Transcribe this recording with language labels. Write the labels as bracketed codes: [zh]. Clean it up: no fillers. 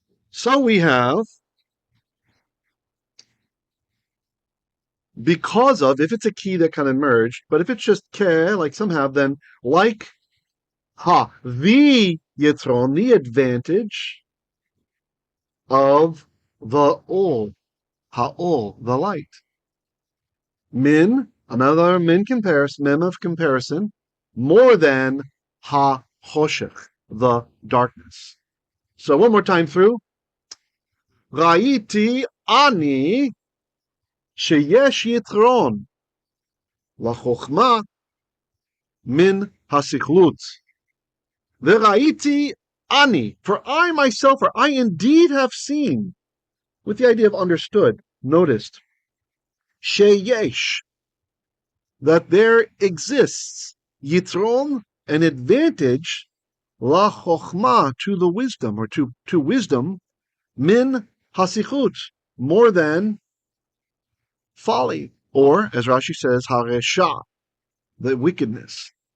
[en] So we have because of, if it's a key that kind of merged, but if it's just ke, like some have, then like the yitron, the advantage of the ol, ha'ol, the light. Min, another min comparison, mem of comparison, more than ha-choshech, the darkness. So one more time through. [he] ראיתי אני שיש יתרון לחכמה מן הסכלות. וראיתי אני, [en] for I myself, or I indeed have seen, with the idea of understood, noticed, sheyesh, that there exists yitron, an advantage, lachakhmah, to the wisdom, or to wisdom, [he] min hasikhlut, [en] more than folly, or as Rashi says, haresha, the wickedness.